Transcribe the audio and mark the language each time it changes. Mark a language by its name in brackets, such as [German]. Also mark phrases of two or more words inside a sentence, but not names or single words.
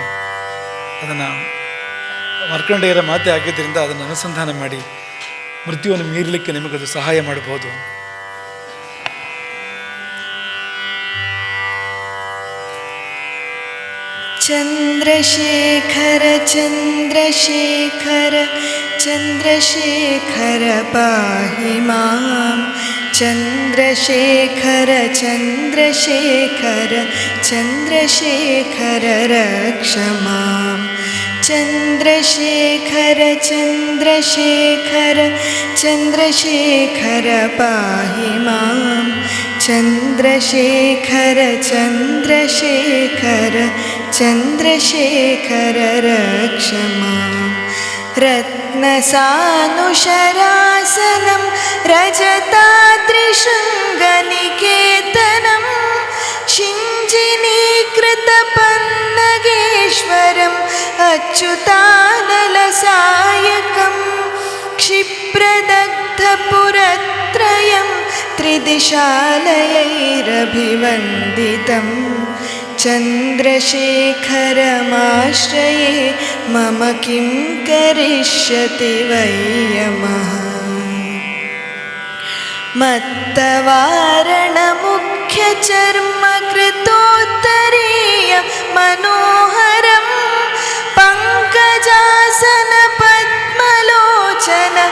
[Kannada] ಅದನ್ನು ಮಾರ್ಕಂಡೇಯರ ಮಾತೆ ಆಗಿದ್ದರಿಂದ ಅದನ್ನು ಅನುಸಂಧಾನ ಮಾಡಿ ಮೃತ್ಯುವನ್ನು ಮೀರಲಿಕ್ಕೆ ನಿಮಗದು ಸಹಾಯ ಮಾಡಬಹುದು. [Sanskrit] ಚಂದ್ರಶೇಖರ ಚಂದ್ರಶೇಖರ ಚಂದ್ರಶೇಖರ ಪಾಹಿ ಮಾಂ. ಚಂದ್ರಶೇಖರ ಚಂದ್ರಶೇಖರ ಚಂದ್ರಶೇಖರ ರಕ್ಷ ಮಾಂ. ಚಂದ್ರಶೇಖರ ಚಂದ್ರಶೇಖರ ಚಂದ್ರಶೇಖರ ಪಾಹಿ ಮಾಂ. ಚಂದ್ರಶೇಖರ ಚಂದ್ರಶೇಖರ ಚಂದ್ರಶೇಖರ ರಕ್ಷ ಮಾಂ. ರತ್ನಸಾನುಶರಾಸನಂ ರಜತಾದ್ರಿಶೃಂಗನಿಕೇತನಂ ಶಿಂಜಿನೀಕೃತಪನ್ನಗೇಶ್ವರಂ ಅಚ್ಯುತಾನಲಸಾಯಕಂ. ಕ್ಷಿಪ್ರದಗ್ಧಪುರತ್ರಯಂ ತ್ರಿದಿಶಾಲಯೈರಭಿವಂದಿತಂ. ಚಂದ್ರಶೇಖರಮಾಶ್ರಯೇ ಮಮ ಕಿಂ ಕರಿಷ್ಯತಿ ವೈ ಯಮಃ. मत्तवारणमुख्यचर्मकृतोत्तरीय मनोहरं पङ्कजासन पद्मलोचन